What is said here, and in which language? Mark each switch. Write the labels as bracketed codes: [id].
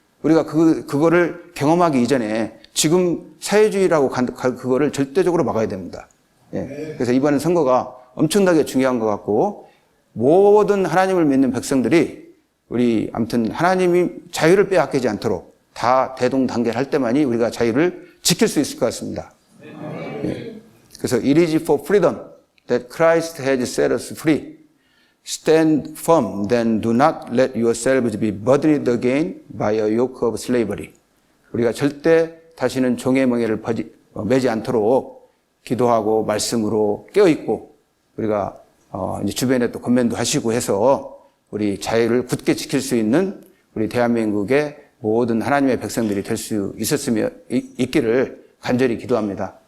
[ko] 우리가 그거를 경험하기 이전에 지금 사회주의라고 그거를 절대적으로 막아야 됩니다. 예. 그래서 이번 선거가 엄청나게 중요한 것 같고 모든 하나님을 믿는 백성들이 우리 아무튼 하나님이 자유를 빼앗기지 않도록 다 대동단결할 때만이 우리가 자유를 지킬 수 있을 것 같습니다. 예. [en] 그래서 it is for freedom that Christ has set us free. Stand firm, then do not let yourselves be burdened again by a yoke of slavery. [ko] 우리가 절대 다시는 종의 멍에를 매지 않도록 기도하고 말씀으로 깨어있고 우리가 이제 주변에 또 권면도 하시고 해서 우리 자유를 굳게 지킬 수 있는 우리 대한민국의 모든 하나님의 백성들이 될 수 있기를 간절히 기도합니다.